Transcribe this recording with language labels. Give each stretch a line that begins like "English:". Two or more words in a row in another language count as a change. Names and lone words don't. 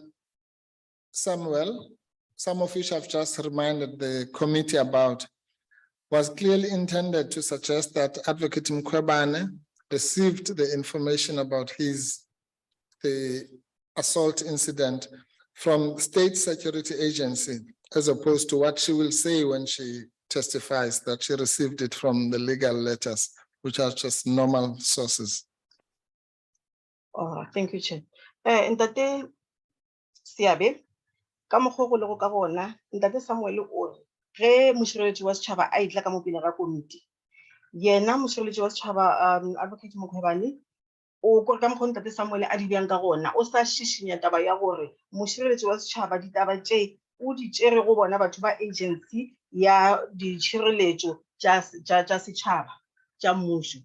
English: Samuel, some of which I've just reminded the committee about, was clearly intended to suggest that Advocate Mkhwebane received the information about the assault incident from State Security Agency, as opposed to what she will say when she testifies that she received it from the legal letters, which are just normal sources. Oh, thank you, Chair.
Northern Sotho: Ntate Siabe, ka mokgwa o go lego ka gona, Ntate Samuel o re, ge mošireletši wa setšhaba a itla ka mo pele ga komiti, yena mošireletši wa setšhaba Advocate Mkhwebane, o kore ka mokgwa Ntate Samuel a di bjang ka gona, o sa šišinya taba ya gore mošireletši wa setšhaba ditaba tše o di tšere go bona batho ba agency ya ditšhireletšo tša setšhaba tša mmušo.